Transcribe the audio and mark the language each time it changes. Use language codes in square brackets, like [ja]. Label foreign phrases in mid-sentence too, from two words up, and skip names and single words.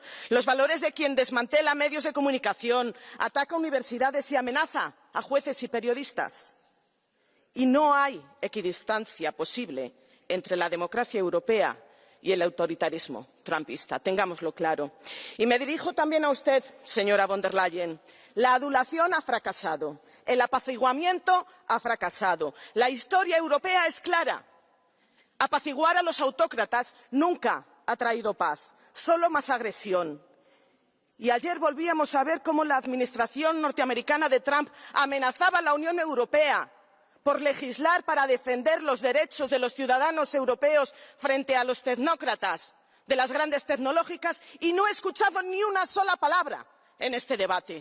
[es] los valores de quien desmantela medios de comunicación, ataca universidades y amenaza a jueces y periodistas. Y no hay equidistancia posible entre la democracia europea y el autoritarismo trumpista, tengámoslo claro. Y me dirijo también a usted, señora von der Leyen. La adulación ha fracasado, el apaciguamiento ha fracasado. La historia europea es clara. Apaciguar a los autócratas nunca ha traído paz, solo más agresión. Y ayer volvíamos a ver cómo la administración norteamericana de Trump amenazaba a la Unión Europea por legislar para defender los derechos de los ciudadanos europeos frente a los tecnócratas de las grandes tecnológicas, y no he escuchado ni una sola palabra en este debate.